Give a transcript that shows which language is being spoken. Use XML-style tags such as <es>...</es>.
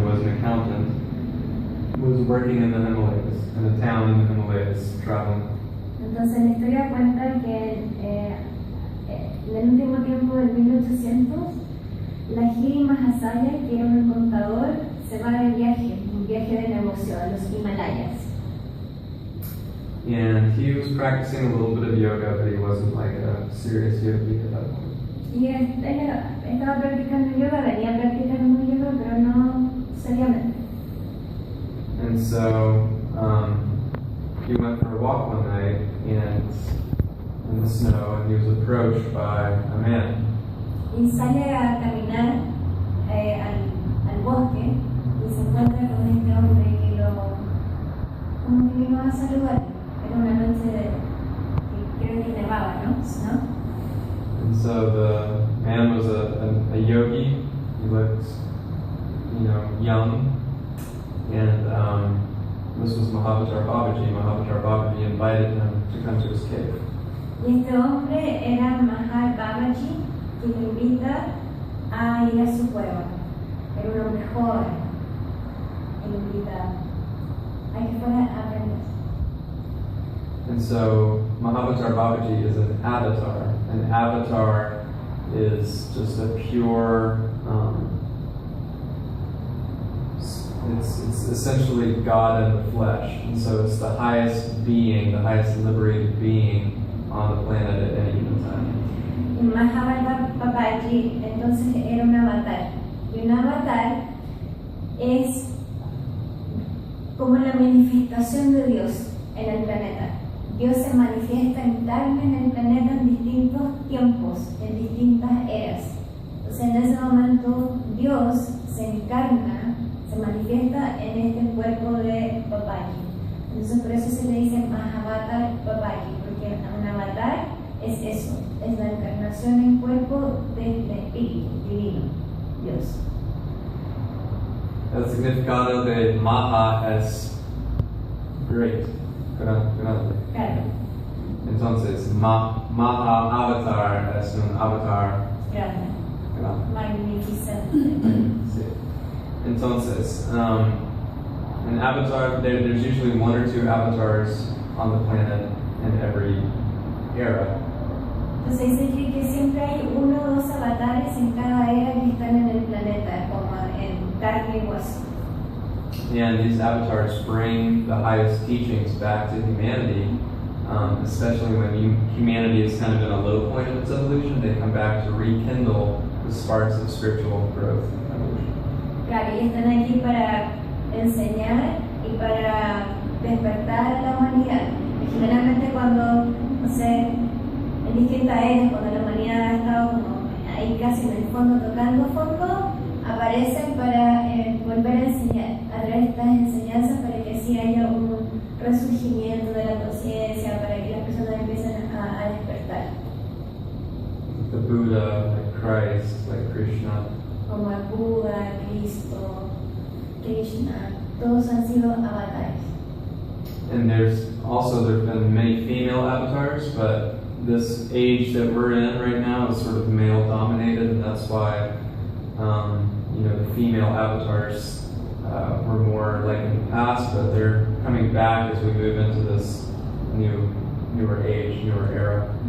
<en>was working in the Himalayas, in a town in the Himalayas, traveling.</en> <es>Entonces la historia cuenta que en el último tiempo del 1800, Lahiri Mahasaya, que era un contador, se va de viaje, un viaje de negocio a los Himalayas.</es> <en>And he was practicing a little bit of yoga, but he wasn't like a serious yogi at that point.</en> <es>Y él estaba practicando yoga, venía practicando yoga, pero no seriamente. And so he went for a walk one night and in the snow, and he was approached by a man. Y sale a caminar al bosque y se encuentra con este hombre que como que vino a saludar. Era una noche que creo que nevaba, ¿no?</es> <en>And so the man was a yogi. He looked, young. And this was Mahavatar Babaji. Mahavatar Babaji invited him to come to his cave.</en> <es>Y este hombre era Mahar Babaji, que lo invita a ir a su cueva. Era un hombre joven. Y lo invita a que fuera a aprender.</es> <en>And so Mahavatar Babaji is an avatar. An avatar is just a pure, it's essentially God in the flesh. And so it's the highest being, the highest liberated being on the planet at any given time.</en> <es>Y Mahavatar Babaji entonces era un avatar. Y un avatar es como la manifestación de Dios en el planeta. Dios se manifiesta en carne en el planeta en distintos tiempos, en distintas eras. Entonces en ese momento Dios se encarna, se manifiesta en este cuerpo de Babaji. Entonces por eso se le dice Mahavatar Babaji, porque un avatar es eso, es la encarnación en cuerpo del Espíritu Divino, Dios. El significado de Maha es great, grande. Claro. Entonces, Maha Avatar es un avatar Grande. grande. Magnificente. Sí.</es> <en>Entonces, an avatar, there's usually one or two avatars on the planet in every era.</en> <es>Entonces dice que siempre hay uno o dos avatares en cada era que están en el planeta, como en carne y hueso.</es> <en>And these avatars bring the highest teachings back to humanity, especially when humanity is kind of in a low point of its evolution. They come back to rekindle the sparks of spiritual growth and evolution.</en> <es>Claro, y están aquí para enseñar y para despertar a la humanidad. Y generalmente cuando, no sé, en distintas eras, cuando la humanidad ha estado como ahí casi en el fondo, tocando fondo, aparecen para volver a enseñar, a traer estas enseñanzas para que así haya un resurgimiento de la conciencia, para que las personas empiecen a despertar.</es> <en>The Buddha, like Christ, like Krishna.</en> <es>Como el Buda, Cristo, Krishna, todos han sido avatares.</es> <en>And there's been many female avatars, but this age that we're in right now is sort of male dominated, and that's why the female avatars were more like in the past, but they're coming back as we move into this newer age, newer era.</en>